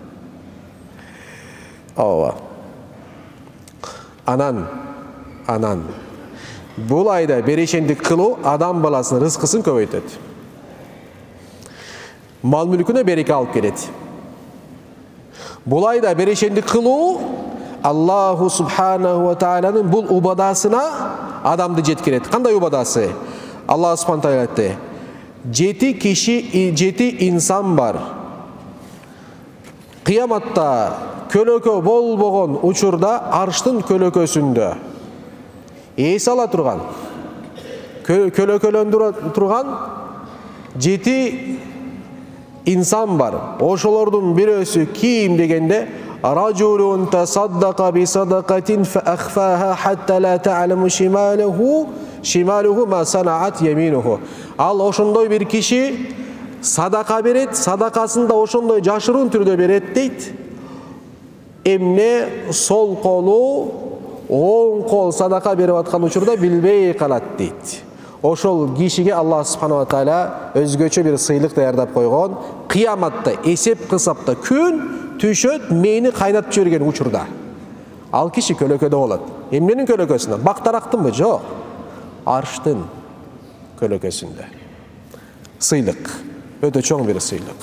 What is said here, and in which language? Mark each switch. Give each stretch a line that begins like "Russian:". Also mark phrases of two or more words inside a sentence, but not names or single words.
Kyrgyz: Ооба. Анан бул айда берешендик кылуу адам баласынын рызкысын көбөйтөт. Мал мүлкүнө береке алып келет. Бул айда берешендик кылуу
Arabic: الله سبحانه وتعالى
Kyrgyz: бул убадасына адамды жеткирет. Кандай убадасы?
Arabic: الله سبحانه وتعالى
Kyrgyz: айтты: 7 киши, 7 инсан бар. Кыяматта көлөкө болбогон учурда арштын көлөкөсүндө эс ала турган, көлөкөлөндүрө турган 7 инсан бар. Ошолордун бирөөсү ким дегенде,
Arabic: رجل تصدق بصدقة فأخفاها حتى لا تعلم شماله ما صنعت يمينه.
Kyrgyz: Ал ошондой бир киши садака берет, садакасын да ошондой жашыруун түрдө берет дейт. Эмне сол колу оң кол садака берип аткан учурда билбей калат дейт. Ошол кишиге
Arabic: الله سبحانه وتعالى
Kyrgyz: өзгөчө бир сыйлык даярдап койгон. Кыяматта эсеп кысапта күн түшөт мени кайнатып жиберген учурда. Ал киши көлөкөдө болот. Эмненин көлөкөсүндө? Бактарактынбы? Жок. Арштын көлөкөсүндө. Сыйлык. Өтө чоң бир сыйлык.